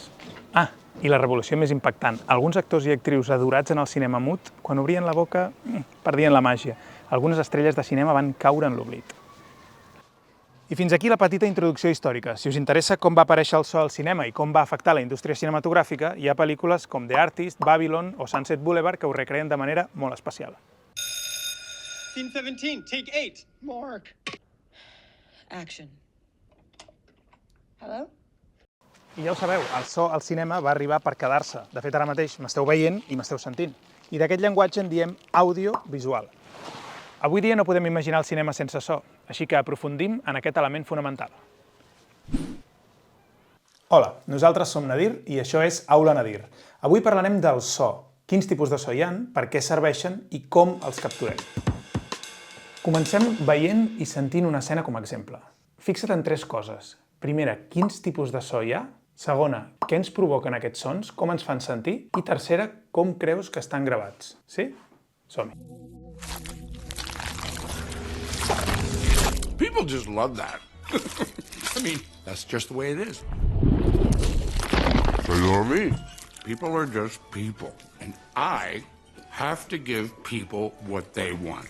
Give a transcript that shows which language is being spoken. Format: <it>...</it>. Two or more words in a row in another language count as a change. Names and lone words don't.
<ca>Ah, i la revolució més impactant. Alguns actors i actrius adorats en el cinema mut, quan obrien la boca, perdien la màgia. Algunes estrelles de cinema van caure en l'oblit. I fins aquí la petita introducció històrica. Si us interessa com va aparèixer el so al cinema i com va afectar la indústria cinematogràfica, hi ha pel·lícules com The Artist, Babylon o Sunset Boulevard que ho recreen de manera molt especial.</ca> <en>Scene 17, take 8. Mark. Action. Hello?</en> <ca>I ja ho sabeu, el so al cinema va arribar per quedar-se. De fet, ara mateix m'esteu veient i m'esteu sentint. I d'aquest llenguatge en diem audiovisual. Avui dia no podem imaginar el cinema sense so, així que aprofundim en aquest element fonamental. Hola, nosaltres som Nadir i això és Aula Nadir. Avui parlarem del so, quins tipus de so hi ha, per què serveixen i com els capturem. Comencem veient i sentint una escena com a exemple. Fixa't en tres coses. Primera, quins tipus de so hi ha? Segona, què ens provoquen aquests sons? Com ens fan sentir? I tercera, com creus que estan gravats? Sí? Som-hi.</ca> <en>People just love that. I mean, that's just the way it is. So you know me. People are just people. And I have to give people what they want.</en>